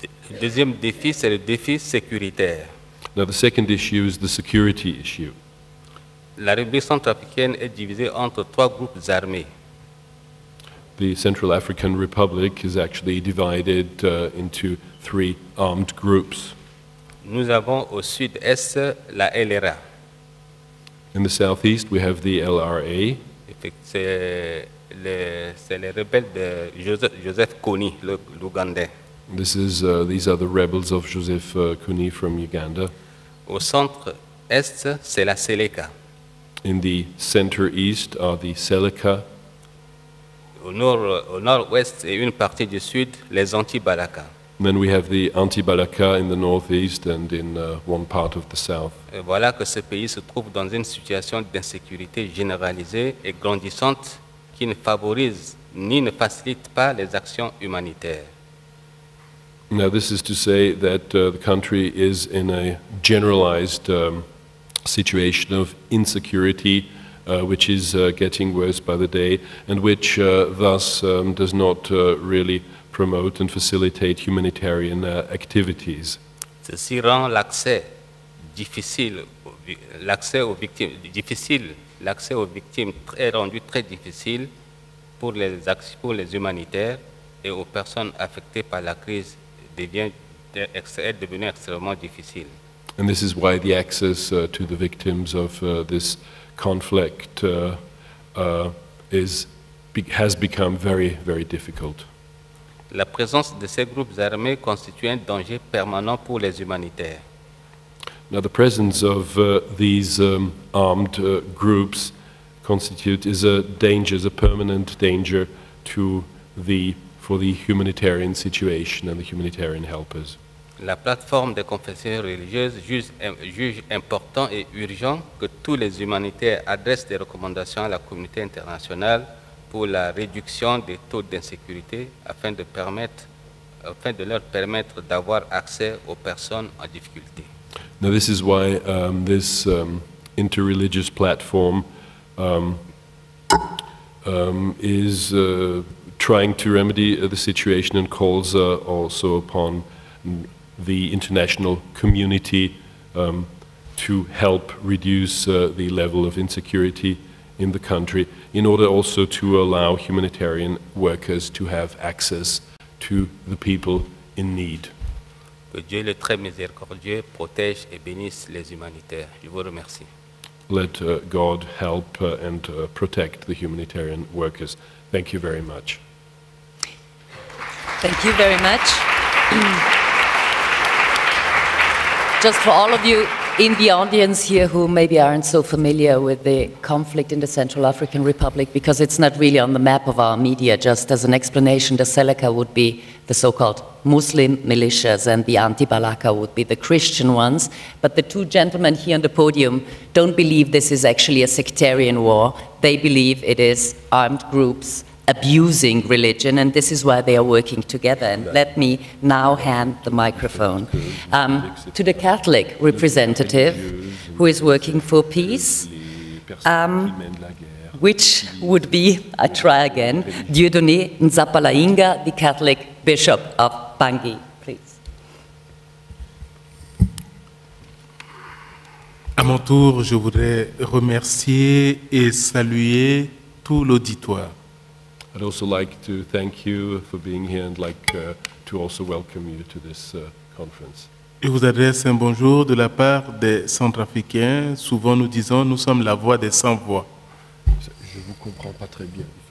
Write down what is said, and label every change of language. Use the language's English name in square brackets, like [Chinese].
[French] Le deuxième défi, c'est le défi sécuritaire. [English] Now the second issue is the security issue. [French] La République centrafricaine est divisée entre trois groupes armés. [English] The Central African Republic is actually divided into three armed groups. [French] Nous avons au sud-est la LRA. [English] In the southeast we have the LRA. [French] C'est les rebelles de Joseph Kony, l'Ougandais. [English] These are the rebels of Joseph Kony from Uganda. [French] Au centre-est, c'est la Seleka. [English] In the center-east are the Seleka. [French] Au nord-ouest et une partie du sud, les anti-Balaka. [English] Then we have the anti-Balaka in the northeast and in one part of the south. [French] Et voilà que ce pays se trouve dans une situation d'insécurité généralisée et grandissante qui ne favorise ni ne facilite pas les actions humanitaires. [English] Now this is to say that the country is in a generalized situation of insecurity, which is getting worse by the day, and which thus does not really promote and facilitate humanitarian activities. [French] Ceci rend l'accès difficile, l'accès aux victimes est rendu très difficile pour les humanitaires, et aux personnes affectées par la crise est devenu extrêmement difficile. [English] And this is why the access to the victims of this conflict has become very, very difficult. [French] La présence de ces groupes armés constitue un danger permanent pour les humanitaires. [English] Now, the presence of these armed groups is a permanent danger for the humanitarian situation and the humanitarian helpers. [French] La plateforme des confessions religieuses juge important et urgent que tous les humanitaires adressent des recommandations à la communauté internationale pour la réduction des taux d'insécurité afin de leur permettre d'avoir accès aux personnes en difficulté. [English] Now, this is why this interreligious platform is trying to remedy the situation and calls also upon the international community to help reduce the level of insecurity in the country, in order also to allow humanitarian workers to have access to the people in need. [French] Que Dieu le très miséricordieux protège et bénisse les humanitaires. Je vous remercie. [English] Let God help and protect the humanitarian workers. Thank you very much. Thank you very much. Just for all of you in the audience here who maybe aren't so familiar with the conflict in the Central African Republic, because it's not really on the map of our media, just as an explanation, the Seleka would be the so-called Muslim militias and the anti-Balaka would be the Christian ones. But the two gentlemen here on the podium don't believe this is actually a sectarian war. They believe it is armed groups abusing religion, and this is why they are working together. And let me now hand the microphone to the Catholic representative who is working for peace, which would be, I try again, Dieudonne Nzapalainga, the Catholic Bishop of Bangui, please. [French] À mon tour, je voudrais remercier et saluer tout l'auditoire. [English] I'd also like to thank you for being here and like to also welcome you to this conference. [French] Je vous adresse un bonjour de la part des Centrafricains. Souvent nous disons, nous sommes la voix des sans-voix. Je vous comprends pas très bien.